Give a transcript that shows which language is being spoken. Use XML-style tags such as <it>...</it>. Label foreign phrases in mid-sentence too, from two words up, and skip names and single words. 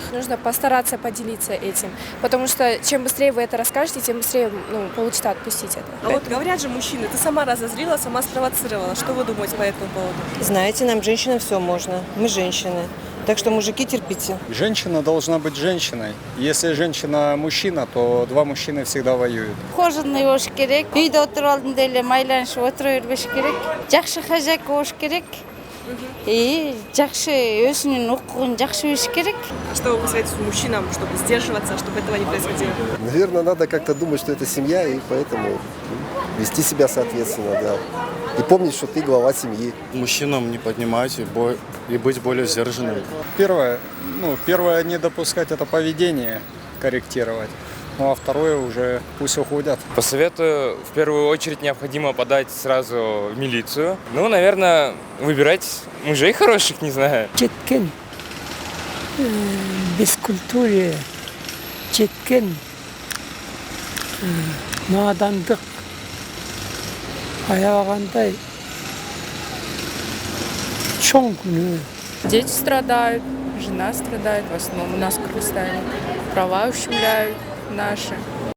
<ru>Нужно постараться поделиться этим, потому что чем быстрее вы это расскажете, тем быстрее получится отпустить это. А вот говорят же мужчины, ты сама разозлила, сама спровоцировала. Что вы думаете по этому поводу? Знаете, нам, женщинам, все можно. Мы женщины. Так что, мужики, терпите. Женщина должна быть женщиной. Если женщина мужчина, то два мужчины всегда воюют.</ru> <ky>Ухоженный болуш керек, үйдө отуруп алдында эле майланышып отура бербеш керек, жакшы хозяйка болуш керек. И жакшы өзүнүн укугун жакшы билиш керек.</ky> <ru>А что вы посоветуете мужчинам, чтобы сдерживаться, чтобы этого не происходило? Наверное, надо как-то думать, что это семья, и поэтому вести себя соответственно, да. И помнить, что ты глава семьи. Мужчинам не поднимать и быть более сдержанным. Первое, не допускать это поведение, корректировать. Ну а второе уже пусть уходят. Посоветую, в первую очередь необходимо подать сразу в милицию. Ну, наверное, выбирать мужей хороших, не знаю. Четкен, бескультурие, четкен, надандық, аялағандай, чоң күні. Дети страдают, жена страдает, в основном у нас в Кыргызстане. Права ущемляют наши.</ru>